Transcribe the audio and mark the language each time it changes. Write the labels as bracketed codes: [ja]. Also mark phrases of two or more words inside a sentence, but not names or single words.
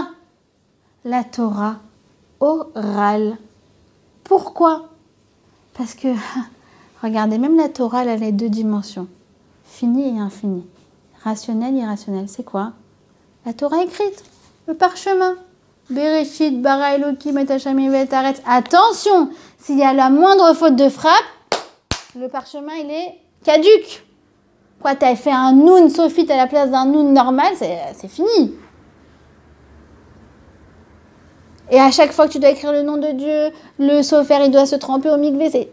[fr] La Torah orale. Pourquoi? Parce que, regardez, même la Torah, elle a les deux dimensions. Fini et infini. Rationnel et irrationnel. C'est quoi? La Torah écrite. Le parchemin. [he] בראשית ברא אלוקים את השם את הארץ. [fr] Attention! S'il y a la moindre faute de frappe, le parchemin, il est caduc. Quoi, t'as fait un noun sophite à la place d'un noun normal, c'est fini. Et à chaque fois que tu dois écrire le nom de Dieu, le sofer, il doit se tremper au mikvé.